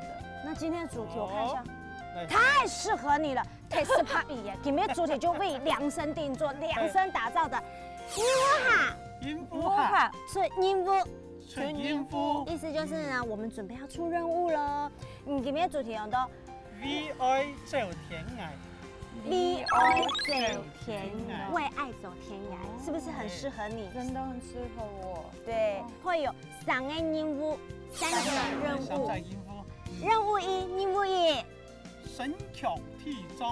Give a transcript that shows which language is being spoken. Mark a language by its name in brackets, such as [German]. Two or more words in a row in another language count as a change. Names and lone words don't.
[Chinese] 那今天的主題我看一下，太適合你了，太適合你耶！今天的主題就為量身定做、量身打造的音符哈，是音符，是音符，意思就是呢，我們準備要出任務了。你今天的主題有都 V I 走天涯。為愛走天涯，為愛走天涯，是不是很適合你？真的很適合我。對，會有3個任務，3個任務。任務1，任務1，身強體壯，